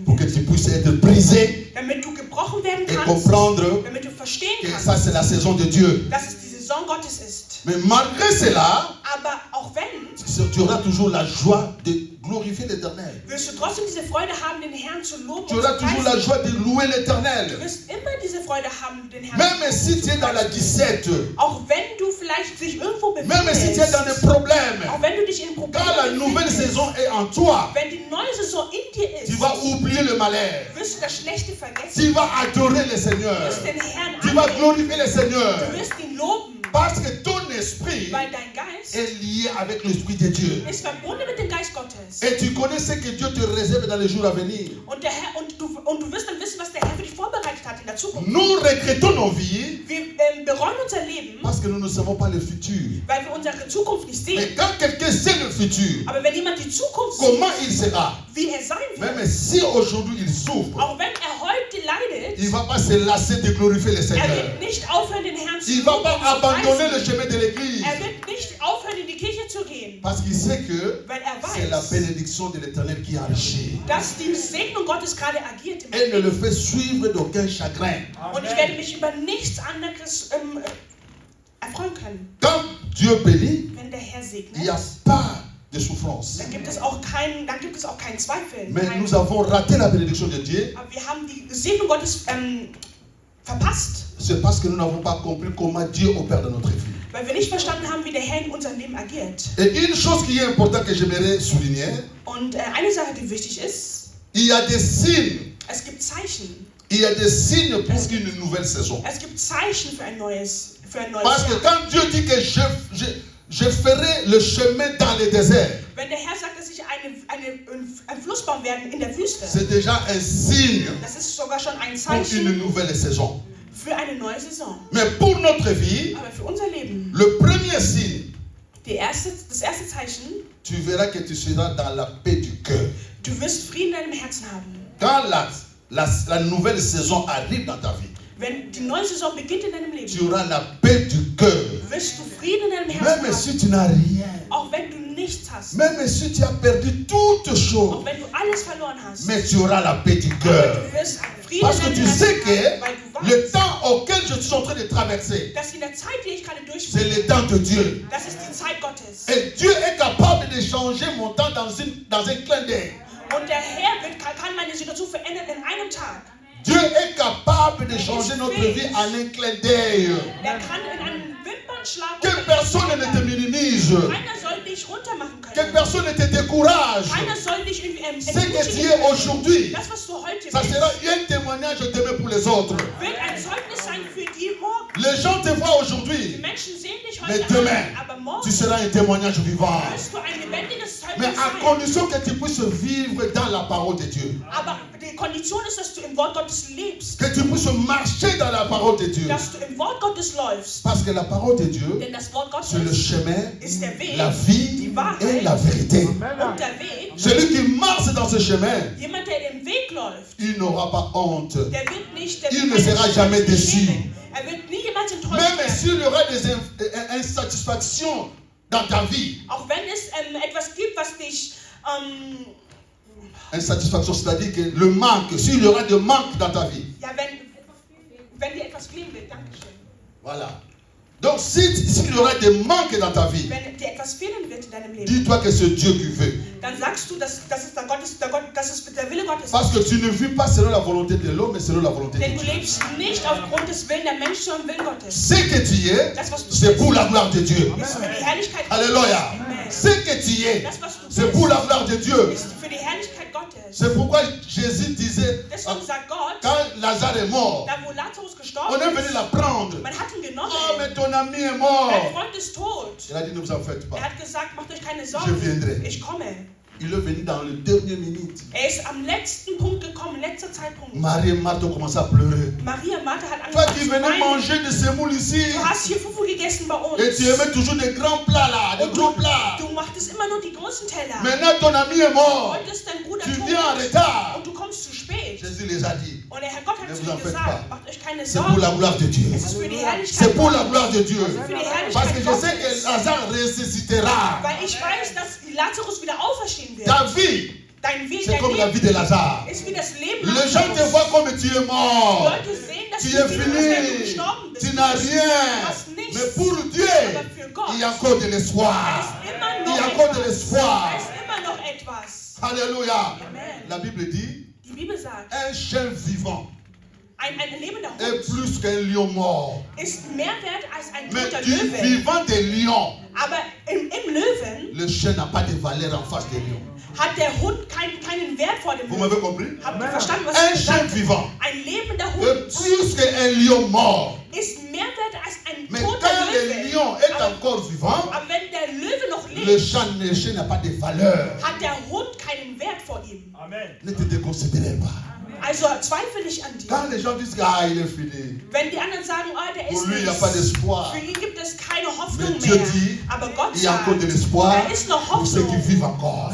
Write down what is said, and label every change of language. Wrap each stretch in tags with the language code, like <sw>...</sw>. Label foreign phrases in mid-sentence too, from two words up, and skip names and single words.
<fr>pour que</fr> <de>wird,</de> <fr>tu puisses être brisé</fr> <de>damit du gebrochen werden</de> <fr>et</fr> <de>kannst,</de> <fr>comprendre</fr> <de>damit du verstehen</de> <fr>que ça</fr> <de>kannst,</de> <fr>c'est la saison de Dieu.</fr> <de>dass es die Saison Gottes ist.</de> <fr>Mais malgré cela,</fr> <de>Aber auch wenn,</de> <fr>tu auras toujours la joie de glorifier l'Éternel.</fr> <de>wirst du trotzdem diese Freude haben, den Herrn zu loben</de> <fr>Tu</fr> <de>und</de> <fr>auras</fr> <de>zu</de> <fr>toujours la</fr> <de>preisen.</de> <fr>joie de louer</fr> <de>Du</de> <fr>l'Éternel.</fr> <de>wirst immer diese Freude haben, den Herrn</de> <fr>Même si tu es dans la disette,</fr> <de>auch wenn du vielleicht dich irgendwo</de> <fr>même si tu es dans des</fr> <de>befindest,</de> <fr>problèmes,</fr> <de>auch wenn du dich in</de> <fr>quand la</fr> <de>Problemen</de> <fr>nouvelle</fr> <de>befindest,</de> <fr>saison est en toi,</fr> <de>wenn die neue Saison in dir</de> <fr>tu</fr> <de>ist,</de> <fr>vas oublier le malheur.</fr> <de>wirst du das Schlechte vergessen,</de> <fr>Tu vas adorer le</fr> <de>du</de> <fr>Seigneur.</fr> <de>wirst den Herrn</de> <fr>Tu vas</fr> <de>anbeten,</de> <fr>glorifier le Seigneur.</fr> <de>du wirst ihn loben,</de> <fr>Parce que ton esprit</fr> <de>weil dein Geist</de> <fr>est lié avec l'Esprit de Dieu.</fr> <de>ist verbunden mit dem Geist Gottes.</de> <fr>Et tu connais ce que Dieu te réserve dans les jours à venir.</fr> <de>Und du wirst dann wissen, was der Herr für dich vorbereitet hat in der Zukunft.</de> <fr>Nous regrettons nos vies</fr> <de>Wir bereuen unser Leben,</de> <fr>parce que nous ne savons pas le futur.</fr> <de>weil wir unsere Zukunft nicht</de> <fr>Mais</fr> <de>sehen.</de> <fr>quand quelqu'un sait le futur,</fr> <de>Aber wenn jemand die Zukunft sieht,</de> <fr>comment il sera?</fr> <de>wie er sein wird,</de> <fr>Même si aujourd'hui il souffre,</fr> <de>auch wenn er heute leidet,</de> <fr>il ne va pas se lasser de glorifier le</fr> <de>er</de> <fr>Seigneur.</fr> <de>wird nicht aufhören, den Herrn zu</de> <fr>Il ne va</fr> <de>loben</de> <fr>pas</fr> <de>und zu</de> <fr>abandonner le</fr> <de>preisen.</de> <fr>chemin de l'église.</fr> <de>Er wird nicht aufhören, in die Kirche zu gehen,</de> <fr>Parce qu'il sait que</fr> <de>weil er</de> <fr>c'est la</fr> <de>weiß,</de> <fr>bénédiction de l'Éternel qui enrichit.</fr> <de>dass die Segnung Gottes gerade agiert im</de> <fr>Elle ne le</fr> <de>Leben.</de> <fr>fait suivre d'aucun chagrin.</fr> <de>Und ich werde mich über nichts anderes erfreuen können.</de> <fr>Quand Dieu bénit,</fr> <de>Wenn der Herr</de> <fr>il n'y a</fr> <de>segnet,</de> <fr>pas de souffrance.</fr> <de>dann gibt es auch keinen Zweifel.</de> <fr>Mais nous avons raté la bénédiction de Dieu.</fr> <de>Aber wir haben die Segnung Gottes verpasst,</de> <fr>C'est parce que nous n'avons pas compris comment Dieu opère dans notre vie.</fr> <de>weil wir nicht verstanden haben, wie der Herr in unserem Leben agiert.</de> <fr>Et une chose qui est importante que j'aimerais souligner,</fr> <de>Und eine Sache, die wichtig ist,</de> <fr>il y a des signes</fr> <de>es gibt Zeichen,</de> <fr>Il y a des signes pour une nouvelle saison.</fr> <de>Es gibt Zeichen für ein neues</de> <fr>Parce que</fr> <de>Jahr.</de> <fr>quand Dieu dit que je ferai le chemin dans le désert,</fr> <de>Wenn der Herr sagt, dass ich ein Fluss bauen werde in der Wüste,</de> <fr>c'est déjà un signe</fr> <de>das ist sogar schon ein</de> <fr>pour une</fr> <de>Zeichen</de> <fr>nouvelle saison.</fr> <de>für eine neue Saison.</de> <fr>Mais pour notre vie,</fr> <de>Aber für unser Leben,</de> <fr>le premier signe,</fr> <de>das erste Zeichen,</de> <fr>tu verras que tu seras dans la paix du cœur.</fr> <de>du wirst Frieden in deinem Herzen haben.</de> <fr>Quand la nouvelle saison arrive dans ta vie,</fr> <de>Wenn die neue Saison beginnt in deinem</de> <fr>tu</fr> <de>Leben,</de> <fr>auras la paix du cœur.</fr> <de>wirst du Frieden in deinem Herzen</de> <fr>Même</fr> <de>haben.</de> <fr>si tu n'as rien,</fr> <de>Auch wenn du nichts hast.</de> <fr>même si tu as perdu toutes</fr> <de>Auch</de> <fr>choses,</fr> <de>wenn du alles verloren hast.</de> <fr>mais tu auras la paix du</fr> <de>Aber</de> <fr>cœur.</fr> <de>du wirst Frieden</de> <fr>Parce</fr> <de>in</de> <fr>que</fr> <de>deinem</de> <fr>tu sais</fr> <de>Herzen haben, weil</de> <fr>que</fr> <de>du</de> <fr>le</fr> <de>weißt,</de> <fr>temps auquel je suis en train de traverser,</fr> <de>dass in der Zeit, die ich gerade</de> <fr>c'est</fr> <de>durchführe,</de> <fr>le temps de Dieu.</fr> <de>das ist die Zeit Gottes.</de> <fr>Et Dieu est capable de changer mon temps dans un clin d'œil.</fr> <de>Und der Herr kann meine Situation verändern in einem Tag.</de> <fr>Dieu est capable de changer notre vie en un clin d'œil.</fr> <de>Er kann in einem Wimpernschlag</de> <fr>Que personne ne te minimise.</fr> <de>keiner soll dich runtermachen</de> <fr>Que</fr> <de>können.</de> <fr>personne ne te décourage.</fr> <de>Keiner soll dich irgendwie</de> <fr>Ce que tu es</fr> <de>entmutigen.</de> <fr>aujourd'hui,</fr> <de>Das, was du heute</de> <fr>ça</fr> <de>bist,</de> <fr>sera un témoignage demain pour les autres.</fr> <de>wird ein Zeugnis sein für die morgen.</de> <fr>Les gens te voient</fr> <de>Die</de> <fr>aujourd'hui,</fr> <de>Menschen sehen dich</de> <fr>mais</fr> <de>heute</de> <fr>demain,</fr> <de>an, aber</de> <fr>tu</fr> <de>morgen</de> <fr>seras un témoignage vivant.</fr> <de>wirst du ein lebendiges</de> <fr>Mais</fr> <de>Zeugnis</de> <fr>à</fr> <de>sein.</de> <fr>condition que tu puisses vivre dans la parole de Dieu.</fr> <de>Aber die Kondition ist, dass du im Wort Gottes lebst.</de> <fr>Que tu puisses marcher dans la parole de Dieu.</fr> <de>Dass du im Wort Gottes läufst.</de> <fr>Parce que la parole de Dieu,</fr> <de>Denn das Wort</de> <fr>c'est le</fr> <de>Gottes</de> <fr>chemin,</fr> <de>ist der Weg,</de> <fr>la vie</fr> <de>die Wahrheit</de> <fr>et la vérité.</fr> <de>und der Weg.</de> <fr>Celui qui marche dans ce chemin,</fr> <de>Jemand, der den Weg läuft,</de> <fr>il n'aura pas honte.</fr> <de>der wird nicht, der</de> <fr>Il</fr> <de>wird</de> <fr>ne sera</fr> <de>keine</de> <fr>jamais</fr> <de>Schmerzen</de> <fr>déçu.</fr> <de>schämen. Er wird nie jemals enttäuscht</de> <fr>Même</fr> <de>werden.</de> <fr>s'il y aura des insatisfactions dans ta vie,</fr> <de>Auch wenn es etwas gibt, was dich</de> <fr>insatisfaction, c'est-à-dire que le manque, s'il y aura des manques dans ta vie.</fr> <de>ja, wenn dir etwas fehlen wird, Dankeschön.</de> <fr>Voilà. Donc, s'il y aura des manques dans ta vie,</fr> <de>Wenn dir etwas fehlen wird in deinem Leben,</de> <fr>dis-toi que c'est Dieu qui veut.</fr> <de>dann sagst du, das ist der Wille Gottes.</de> <fr>Parce que tu ne vis pas selon la volonté de l'homme, mais selon la volonté de</fr> <de>Denn du</de> <fr>Dieu.</fr> <de>lebst nicht aufgrund des Willens der Menschen, sondern Willen Gottes.</de> <fr>Ce que tu es,</fr> <de>Das, was du</de> <fr>c'est</fr> <de>bist,</de> <fr>pour la gloire de Dieu.</fr> <de>ist für die Herrlichkeit</de> <fr>Alléluia.</fr> <de>Amen.</de> <fr>Ce que tu es,</fr> <de>Das, was du</de> <fr>c'est pour</fr> <de>bist,</de> <fr>la gloire de Dieu.</fr> <de>ist für die Herrlichkeit Gottes.</de> <fr>C'est pourquoi Jésus disait,</fr> <de>Deswegen sagt Gott,</de> <fr>quand Lazare est mort,</fr> <de>da wo Lazarus</de> <fr>on</fr> <de>gestorben</de> <fr>est venu</fr> <de>ist,</de> <fr>la prendre.</fr> <de>man hat ihn genommen.</de> <fr>Oh, mais ton ami est mort.</fr> <de>Dein Freund ist tot.</de> <fr>Il a dit, ne vous en faites pas.</fr> <de>Er hat gesagt, macht euch keine</de> <fr>Je</fr> <de>Sorgen.</de> <fr>viendrai.</fr> <de>Ich komme.</de> <fr>Il est venu dans le dernier minute.</fr> <de>Er ist am letzten Punkt gekommen, letzter Zeitpunkt.</de> <fr>Marie et Marthe ont commencé à pleurer.</fr> <de>Maria und Martha hat</de> <fr>Toi</fr> <de>angefangen</de> <fr>qui</fr> <de>zu</de> <fr>venais</fr> <de>weinen.</de> <fr>manger de semoule ici,</fr> <de>Du hast hier Fufu gegessen bei uns.</de> <fr>et tu aimais toujours des grands plats là, des</fr> <de>Und</de> <fr>gros plats.</fr> <de>du machtest immer nur die großen Teller.</de> <fr>Maintenant ton ami est mort.</fr> <de>Heute ist dein Bruder</de> <fr>Tu</fr> <de>tot</de> <fr>viens en retard.</fr> <de>und du kommst zu spät.</de> <fr>Jésus les a dit,</fr> <de>Und der Herr Gott hat</de> <fr>Ne</fr> <de>zu</de> <fr>vous en</fr> <de>ihnen</de> <fr>faites</fr> <de>gesagt,</de> <fr>pas.</fr> <de>macht euch keine</de> <fr>c'est pour la</fr> <de>Sorgen.</de> <fr>gloire de Dieu.</fr> <de>Es ist für die</de> <fr>C'est</fr> <de>Herrlichkeit</de> <fr>pour la</fr> <de>Gottes.</de> <fr>gloire de Dieu.</fr> <de>Für die</de> <fr>Parce que</fr> <de>Herrlichkeit</de> <fr>je sais que</fr> <de>Gottes.</de> <fr>Lazare ressuscitera.</fr> <de>Weil ich weiß, dass Lazarus wieder auferstehen wird.</de> <fr>Ta vie,</fr> <de>Dein Weg,</de> <fr>c'est</fr> <de>dein</de> <fr>comme la vie de Lazare.</fr> <de>Leben ist wie das Leben</de> <fr>Les gens te</fr> <de>Lazarus.</de> <fr>voient comme tu es mort.</fr> <de>Leute sehen, dass</de> <fr>Tu</fr> <de>du</de> <fr>es</fr> <de>lebst, als wenn du</de> <fr>fini.</fr> <de>gestorben bist.</de> <fr>Tu n'as rien.</fr> <de>Du hast nichts.</de> <fr>Mais pour Dieu,</fr> <de>Aber für Gott</de> <fr>il y a encore de</fr> <de>da</de> <fr>l'espoir.</fr> <de>ist immer</de> <fr>Il</fr> <de>noch</de> <fr>y a encore de</fr> <de>etwas.</de> <fr>l'espoir.</fr> <de>Da ist immer noch etwas.</de> <fr>Alléluia.</fr> <de>Amen.</de> <fr>La Bible dit,</fr> <de>Die Bibel sagt,</de> <fr>un chien vivant</fr> <de>ein lebender</de> <fr>est</fr> <de>Hund</de> <fr>plus qu'un lion mort.</fr> <de>ist mehr wert als ein</de> <fr>Mais</fr> <de>toter</de> <fr>du</fr> <de>Löwe.</de> <fr>vivant des lions,</fr> <de>Aber im Löwen</de> <fr>le chien n'a pas de valeur en face des lions.</fr> <de>hat der Hund keinen Wert vor dem</de> <fr>Vous</fr> <de>Löwen.</de> <fr>m'avez compris?</fr> <de>Habt ihr verstanden, was</de> <fr>Un</fr> <de>ich</de> <fr>chien</fr> <de>gesagt habe?</de> <fr>vivant</fr> <de>Ein lebender</de> <fr>est</fr> <de>Hund</de> <fr>plus qu'un lion mort.</fr> <de>ist mehr wert als ein</de> <fr>Mais</fr> <de>toter</de> <fr>quand le</fr> <de>Löwe.</de> <fr>lion est</fr> <de>Aber,</de> <fr>encore vivant,</fr> <de>aber wenn der Löwe noch</de> <fr>le</fr> <de>lebt,</de> <fr>chien n'a pas de valeur.</fr> <de>hat der Hund keinen Wert vor ihm.</de> <fr>Ne te déconsidérez pas.</fr> <de>Also zweifle nicht an dir.</de> <fr>Quand les gens disent que il est fini,</fr> <de>Wenn die anderen sagen, oh, der</de> <fr>pour</fr> <de>ist</de> <fr>lui il n'y a</fr> <de>nichts,</de> <fr>pas d'espoir.</fr> <de>für ihn gibt es keine Hoffnung</de> <fr>Mais Dieu</fr> <de>mehr.</de> <fr>dit,</fr> <de>Aber Gott</de> <fr>il y a</fr> <de>sagt,</de> <fr>encore de l'espoir</fr> <de>da ist noch</de> <fr>pour ceux qui</fr> <de>Hoffnung</de> <fr>vivent encore.</fr>